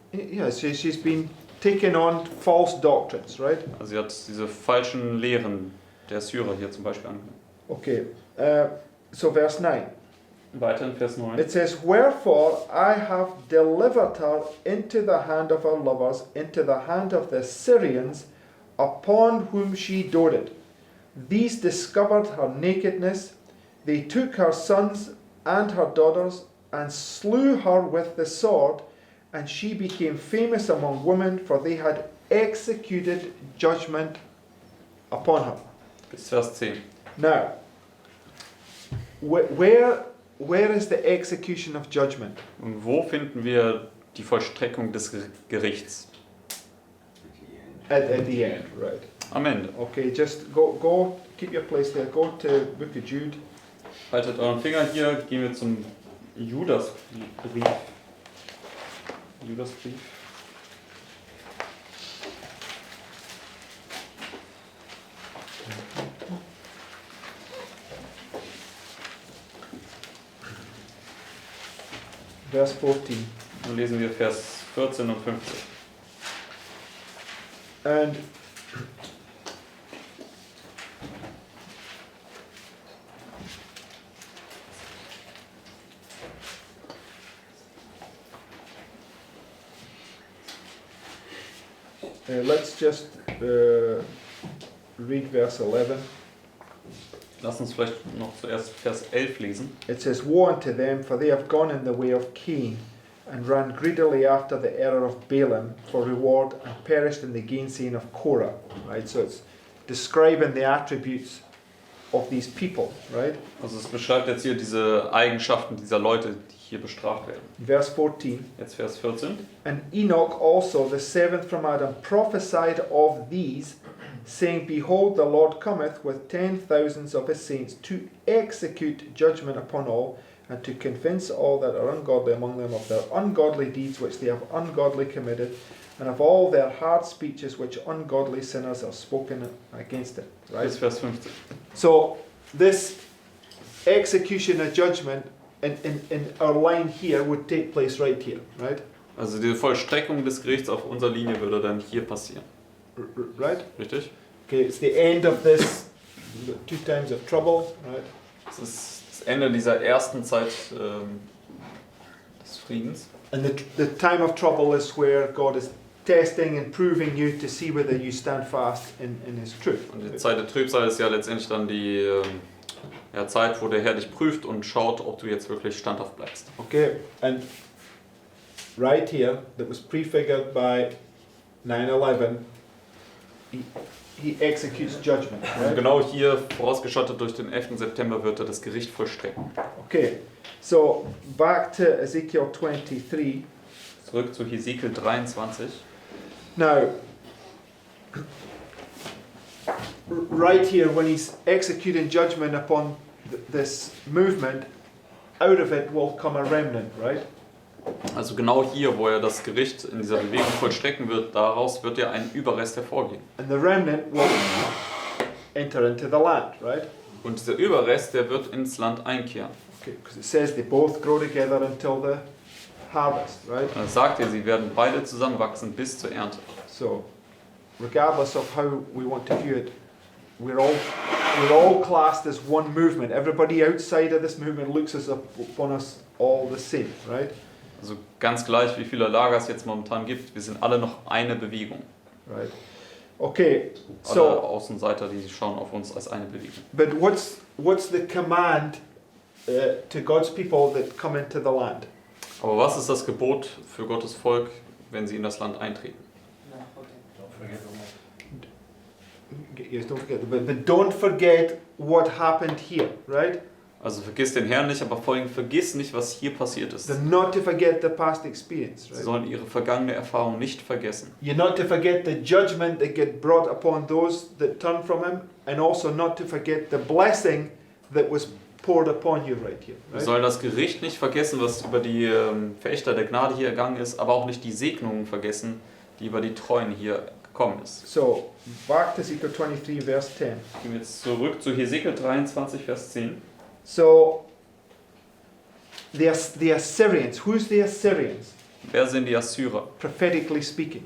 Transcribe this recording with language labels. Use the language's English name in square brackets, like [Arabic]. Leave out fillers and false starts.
[English] Yeah, she's been taking on false doctrines, right? [German] Also, sie hat diese falschen Lehren der Syrer hier zum Beispiel angenommen. [English] Okay, so verse 9. [German] Weiter in Vers 9. [English] It says, Wherefore I have delivered her into the hand of her lovers, into the hand of the Syrians, upon whom she doted. These discovered her nakedness. They took her sons and her daughters, and slew her with the sword, and she became famous among women, for they had executed judgment upon her. [German] Bis Vers 10. [English] Now, where is the execution of judgment? [German] Und wo finden wir die Vollstreckung des Gerichts? [English] At the end, right? [German] Am Ende. [English] Okay, just go, keep your place there. Go to Book of Jude. [German] Haltet euren Finger hier, gehen wir zum Judasbrief. Judasbrief. [English] Verse 14. [German] Dann lesen wir Vers 14 und 15. [English] And let's just read verse 11. [German] Lass uns vielleicht noch zuerst Vers 11 lesen. [English] It says, Woe unto them, for they have gone in the way of Cain, and ran greedily after the error of Balaam for reward, and perished in the gainsaying of Korah. Right, so it's describing the attributes of these people, right? [German] Also es beschreibt jetzt hier diese Eigenschaften dieser Leute, die hier bestraft werden. [English] Verse 14. [German] Jetzt Vers 14. [English] And Enoch also, the seventh from Adam, prophesied of these, saying, Behold, the Lord cometh with 10,000s of his saints to execute judgment upon all, and to convince all that are ungodly among them of their ungodly deeds which they have ungodly committed, and of all their hard speeches which ungodly sinners have spoken against it. Right? [German] Bis Vers 15. [English] So this execution of judgment in our line here would take place right here, right? [German] Also die Vollstreckung des Gerichts auf unserer Linie würde dann hier passieren. [English] Right? [German] Richtig? [English] Okay, it's the end of this 2 times of trouble, right? [German] Das ist das Ende dieser ersten Zeit des Friedens. [English] And the time of trouble is where God is testing and proving you to see whether you stand fast in His truth. [German] Und die Zeit der Trübsal ist ja letztendlich dann die Zeit, wo der Herr dich prüft und schaut, ob du jetzt wirklich standhaft bleibst. [English] Okay, and right here, that was prefigured by 9/11, he executes judgment. [German] Und [English] Right? [German] genau hier, vorausgeschattet durch den 11. September, wird er das Gericht vollstrecken. [English] Okay, so back to Ezekiel 23. [German] zurück zu Hesekiel 23. [English] Now, right here, when he's executing judgment upon this movement, out of it will come a remnant, right? [German] Also genau hier, wo er das Gericht in dieser Bewegung vollstrecken wird, daraus wird ja ein Überrest hervorgehen. [English] And the remnant will enter into the land, right? [German] Und dieser Überrest, der wird ins Land einkehren. [English] Okay, because it says they both grow together until the harvest, right? [German] Und es sagt er, sie werden beide zusammenwachsen bis zur Ernte. [English] So, regardless of how we want to view it, we're all classed as one movement. Everybody outside of this movement looks as upon us all the same, right? [German] Also ganz gleich, wie viele Lager es jetzt momentan gibt, wir sind alle noch eine Bewegung. [English] Right. Okay, [German] Alle [English] so [German] Außenseiter, die schauen auf uns als eine Bewegung. [English] but what's the command to God's people that come into the land? [German] Aber was ist das Gebot für Gottes Volk, wenn sie in das Land eintreten? [English] Don't forget Yes, don't forget, but don't forget what happened here, right? [German] Also vergiss den Herrn nicht, aber vor allem vergiss nicht, was hier passiert ist. [English] So not to forget the past experience, [German] Sie [English] right? [German] sollen ihre vergangene Erfahrung nicht vergessen. [English] You're not to forget the judgment that get brought upon those that turn from Him, and also not to forget the blessing that was poured upon you right here. [German] Wir [English] Right? [German] sollen das Gericht nicht vergessen, was über die Verächter der Gnade hier ergangen ist, aber auch nicht die Segnungen vergessen, die über die Treuen hier gekommen ist. [English] So, back to Ezekiel 23, verse 10. [German] Gehen wir jetzt zurück zu Hesekiel 23, Vers 10. [English] So, the Assyrians, who's the Assyrians? [German] Wer sind die Assyrer? [English] Prophetically speaking,